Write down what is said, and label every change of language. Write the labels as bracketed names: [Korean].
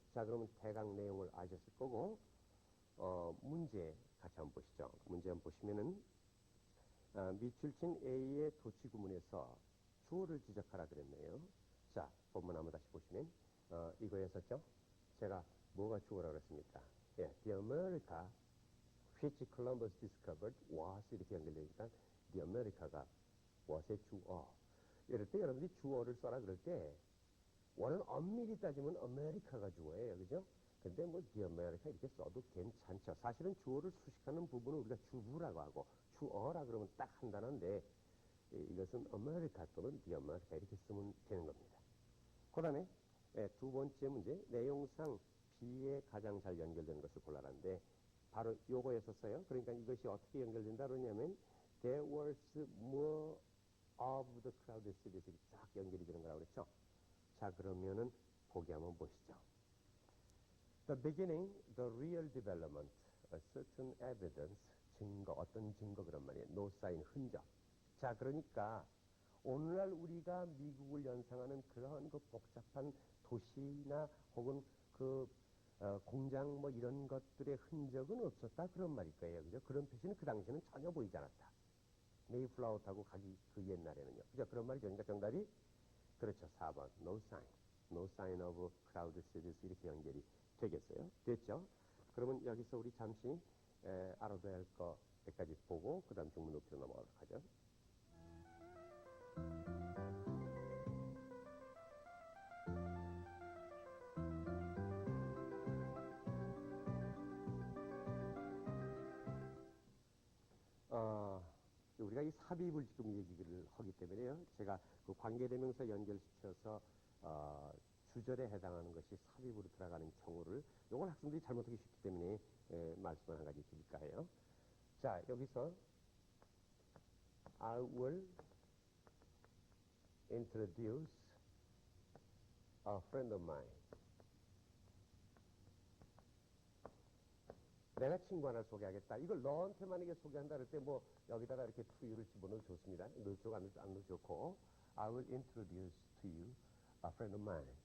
[Korean] 자, 그러면 대강 내용을 아셨을 거고, 문제 같이 한번 보시죠. 문제 한번 보시면은 미출친 A의 도치 구문에서 주어를 지적하라 그랬네요. 자, 본문 한번 다시 보시면 이거였었죠. 제가 뭐가 주어라고 그랬습니까? 예, [English] The America which Columbus discovered was [Korean] 이렇게 연결되니까 The America가 was의 주어. 이럴 때 여러분들이 주어를 써라 그럴 때 원은 엄밀히 따지면 아메리카가 주어예요. 그죠? 근데 뭐 The America 이렇게 써도 괜찮죠. 사실은 주어를 수식하는 부분은 우리가 주부라고 하고 주어라 그러면 딱 한 단어인데 이것은 아메리카 또는 The America 이렇게 쓰면 되는 겁니다. 그 다음에 두 번째 문제, 내용상 B에 가장 잘 연결되는 것을 골라라는데 바로 요거였었어요. 그러니까 이것이 어떻게 연결된다 그러냐면 [English] There was more of the crowded cities [Korean] 이렇게 쫙 연결이 되는 거라고 그랬죠. 자, 그러면은 보기 한번 보시죠. [English] The beginning, the real development, a certain evidence, [Korean] 증거, 어떤 증거 그런 말이에요. [English] No sign, 흔적. [Korean] 자, 그러니까 오늘날 우리가 미국을 연상하는 그런 그 복잡한 도시나 혹은 그 공장 뭐 이런 것들의 흔적은 없었다 그런 말일 거예요. 그죠? 그런 표시는 그 당시에는 전혀 보이지 않았다. 메이플라워 타고 가기 그 옛날에는요. 그죠? 그런 말이죠. 그러니까 정답이 그렇죠. [English] 4번. No sign. No sign of crowded cities [Korean] 이렇게 연결이 되겠어요. 됐죠? 그러면 여기서 우리 잠시 알아둬야 할 거 몇 가지 보고 그 다음 중문 높이로 넘어가도록 하죠. 우리가 이 삽입을 지금 얘기를 하기 때문에요. 제가 그 관계대명사 연결시켜서 주절에 해당하는 것이 삽입으로 들어가는 경우를 요걸 학생들이 잘못하기 쉽기 때문에 말씀을 한 가지 드릴까 해요. [English] 자, 여기서 I will introduce a friend of mine. [Korean] 내가 친구 하나를 소개하겠다. 이걸 너한테 만약에 소개한다 그럴 때 뭐 여기다가 이렇게 [English] to you [Korean] 를 집어넣어도 좋습니다. 넣어도 안 넣어도 좋고 [English] I will introduce to you a friend of mine.